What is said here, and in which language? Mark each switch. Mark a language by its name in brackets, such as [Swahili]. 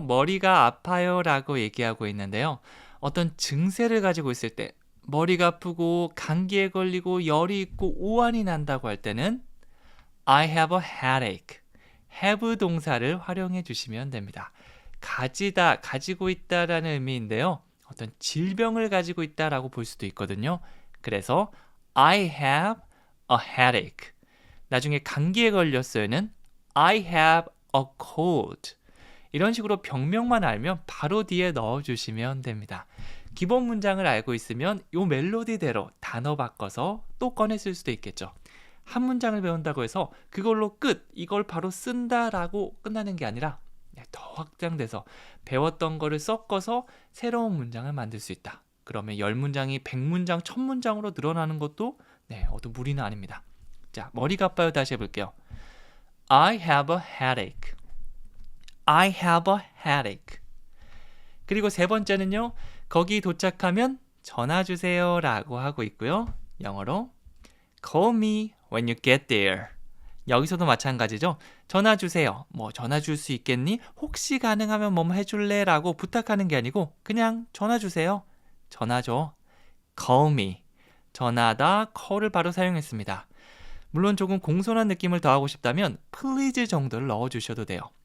[Korean] 머리가 아파요 라고 얘기하고 있는데요. 어떤 증세를 가지고 있을 때 머리가 아프고 감기에 걸리고 열이 있고 오한이 난다고 할 때는 [English] I have a headache. [Korean] have 동사를 활용해 주시면 됩니다. 가지다, 가지고 있다라는 의미인데요. 어떤 질병을 가지고 있다라고 볼 수도 있거든요. 그래서 [English] I have a headache. [Korean] 나중에 감기에 걸렸어요는 [English] I have a cold. [Korean] 이런 식으로 병명만 알면 바로 뒤에 넣어주시면 됩니다. 기본 문장을 알고 있으면 이 멜로디대로 단어 바꿔서 또 꺼냈을 수도 있겠죠. 한 문장을 배운다고 해서 그걸로 끝, 이걸 바로 쓴다라고 끝나는 게 아니라 더 확장돼서 배웠던 거를 섞어서 새로운 문장을 만들 수 있다. 그러면 10문장이 100문장, 1000문장으로 늘어나는 것도 어떤 무리는 아닙니다. 자, 머리가 아파요. 다시 해볼게요. [English] I have a headache. I have a headache. [Korean] 그리고 세 번째는요. 거기 도착하면 전화 주세요 라고 하고 있고요. 영어로 [English] Call me when you get there. [Korean] 여기서도 마찬가지죠. 전화 주세요. 뭐 전화 줄 수 있겠니? 혹시 가능하면 뭐 해줄래? 라고 부탁하는 게 아니고 그냥 전화 주세요. 전화 줘. [English] Call me. [Korean] 전화다, call을 바로 사용했습니다. 물론 조금 공손한 느낌을 더하고 싶다면 please 정도를 넣어주셔도 돼요.